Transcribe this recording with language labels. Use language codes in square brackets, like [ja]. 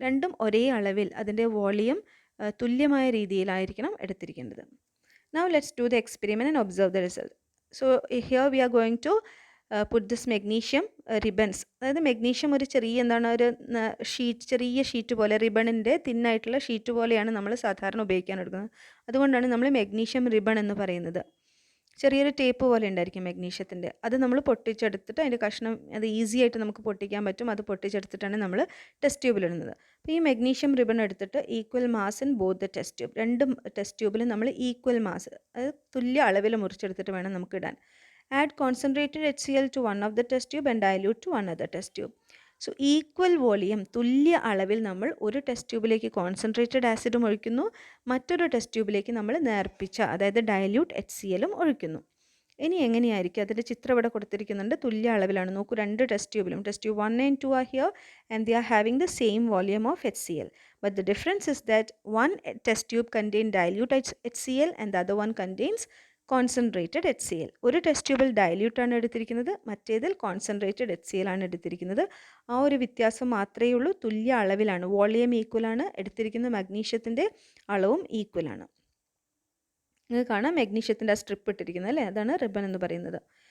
[ml] രണ്ടും ഒരേ അളവിൽ അതിൻ്റെ വോളിയം തുല്യമായ രീതിയിലായിരിക്കണം എടുത്തിരിക്കേണ്ടത്. [en] Now let's do the experiment and observe the result. So here we are going to put this magnesium ribbons. [ml] അതായത് magnesium ഒരു ചെറിയ ഒരു ചെറിയ ഷീറ്റ് പോലെ, റിബണിൻ്റെ തിന്നായിട്ടുള്ള ഷീറ്റ് പോലെയാണ് നമ്മൾ സാധാരണ ഉപയോഗിക്കാൻ എടുക്കുന്നത്. അതുകൊണ്ടാണ് നമ്മൾ മെഗ്നീഷ്യം റിബൺ എന്ന് പറയുന്നത്. ചെറിയൊരു ടേപ്പ് പോലെ ഉണ്ടായിരിക്കും മെഗ്നീഷ്യത്തിൻ്റെ. അത് നമ്മൾ പൊട്ടിച്ചെടുത്തിട്ട് അതിൻ്റെ കഷ്ണം അത് ഈസി ആയിട്ട് നമുക്ക് പൊട്ടിക്കാൻ പറ്റും. അത് പൊട്ടിച്ചെടുത്തിട്ടാണ് നമ്മൾ ടെസ്റ്റ് ട്യൂബിലിടുന്നത്. അപ്പോൾ ഈ മെഗ്നീഷ്യം റിബൺ എടുത്തിട്ട് [en] equal mass in both the test tube, [ml] രണ്ട് ടെസ്റ്റ് ട്യൂബിൽ നമ്മൾ ഈക്വൽ മാസ്, അത് തുല്യ അളവിൽ മുറിച്ചെടുത്തിട്ട് വേണം നമുക്ക് ഇടാൻ. [en] Add concentrated HCl to one of the test tube and dilute to another test tube. [ml] So equal volume, തുല്യ അളവിൽ നമ്മൾ ഒരു ടെസ്റ്റ് ട്യൂബിലേക്ക് കോൺസെൻട്രേറ്റഡ് ആസിഡും ഒഴിക്കുന്നു, മറ്റൊരു ടെസ്റ്റ് ട്യൂബിലേക്ക് നമ്മൾ നേർപ്പിച്ച, അതായത് ഡൈല്യൂട്ട് HClഉം ഒഴിക്കുന്നു. ഇനി എങ്ങനെയായിരിക്കും അതിൻ്റെ ചിത്രം ഇവിടെ കൊടുത്തിരിക്കുന്നുണ്ട്, തുല്യ അളവിലാണ്. നോക്കൂ, രണ്ട് test ട്യൂബിലും, [en] Test tube 1 and 2 are here and they are having the same volume of HCl, but the difference is that one test tube contains dilute HCl and the other one contains concentrated HCl. [ml] ഒരു test ട്യൂബിൽ ഡൈല്യൂട്ടാണ് എടുത്തിരിക്കുന്നത്, മറ്റേതിൽ concentrated HCl ആണ് എടുത്തിരിക്കുന്നത്. ആ ഒരു വ്യത്യാസം മാത്രമേ ഉള്ളൂ. തുല്യ അളവിലാണ്, വോളിയം ഈക്വലാണ്, എടുത്തിരിക്കുന്ന മഗ്നീഷ്യത്തിൻ്റെ അളവും ഈക്വലാണ്. നിങ്ങൾക്ക് കാണാം മെഗ്നീഷ്യത്തിൻ്റെ ആ സ്ട്രിപ്പ് ഇട്ടിരിക്കുന്നത് അല്ലേ, അതാണ് റിബൺ എന്ന് പറയുന്നത്.